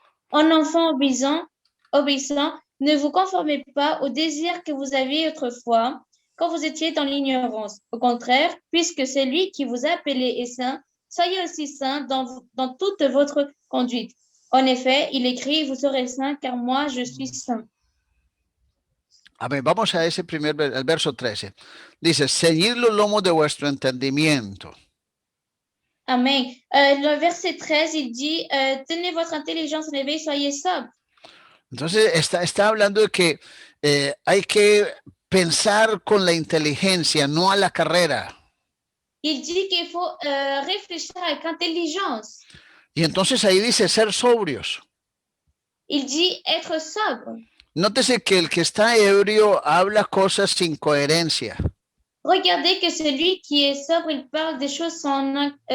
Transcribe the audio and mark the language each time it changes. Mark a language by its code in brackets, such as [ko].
[fr] En enfant obéissant, ne vous conformez pas aux désirs que vous aviez autrefois quand vous étiez dans l'ignorance. Au contraire, puisque celui qui vous a appelé est saint, soyez aussi saint dans toute votre conduite. En effet, il écrit, vous serez saints car moi je suis saint. [es] Amén. Vamos a ese el verso 13. Dice, ceñid los lomos de vuestro entendimiento. Amen. [fr] Le verset 13, il dit, tenez votre intelligence en éveil, soyez sobre. [es] Entonces está hablando de que hay que pensar con la inteligencia, no a la carrera. [fr] Il dit qu'il faut réfléchir avec intelligence. [es] Y entonces ahí dice ser sobrios. [fr] Il dit être sobre. [es] Nótese que el que está ebrio habla cosas sin coherencia. [fr] Regardez que celui qui est sobre, il parle des choses sans...